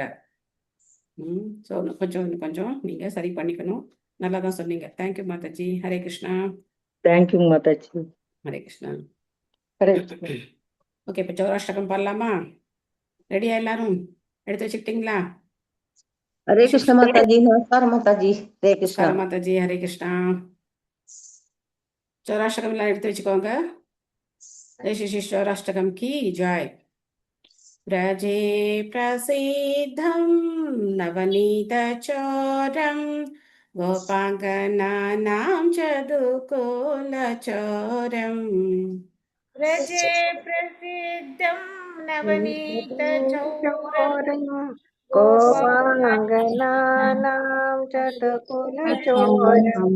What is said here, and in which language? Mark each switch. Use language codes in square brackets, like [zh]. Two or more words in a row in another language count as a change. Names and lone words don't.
[ta] ஸோ கொஞ்சம் நீங்க சரி பண்ணிக்கணும். நல்லா தான் சொன்னீங்க. தேங்க்யூ மாதாஜி. ஹரே கிருஷ்ணா. தேங்க்யூ மாதாஜி. ஹரே கிருஷ்ணா. ஹரே ஓகே, இப்போ சௌராஷ்டிரகம் பாடலாமா? ரெடியா எல்லாரும்? எடுத்து வச்சுக்கிட்டீங்களா? [hi] हरे कृष्ण माताजी. नमस्कार माताजी. हरे कृष्ण माताजी. हरे कृष्णा. चौराष्टकम [ta] एல்லாம் எடுத்து வச்சுக்கோங்க. [hi] जय श्री चौराष्टकम की जय. [sa] व्रजे प्रसिद्धं नवनीत चोरं गोपाङ्गनानां चतुकुल चोरं. व्रजे प्रसिद्धं नवनीत चोरं गोपाङ्गनानां चतुकुलचोरम्